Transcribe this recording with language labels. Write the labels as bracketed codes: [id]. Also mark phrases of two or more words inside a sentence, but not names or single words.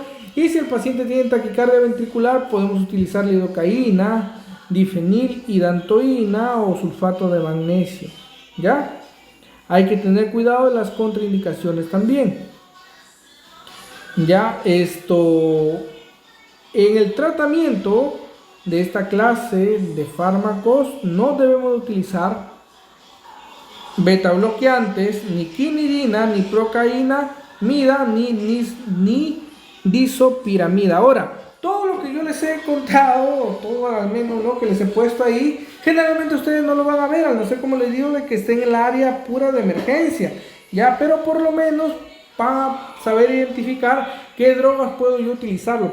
[es] Y si el paciente tiene taquicardia ventricular, podemos utilizar lidocaína, difenilhidantoína o sulfato de magnesio. ¿Ya? Hay que tener cuidado de las contraindicaciones también. Ya en el tratamiento de esta clase de fármacos no debemos utilizar beta bloqueantes, ni quinidina, ni procaína, mida, ni disopiramida. Ahora, todo lo que yo les he contado, todo al menos lo que les he puesto ahí, generalmente ustedes no lo van a ver, a no ser, como les digo, de que esté en el área pura de emergencia, ya, pero por lo menos para saber identificar qué drogas puedo yo utilizarlo.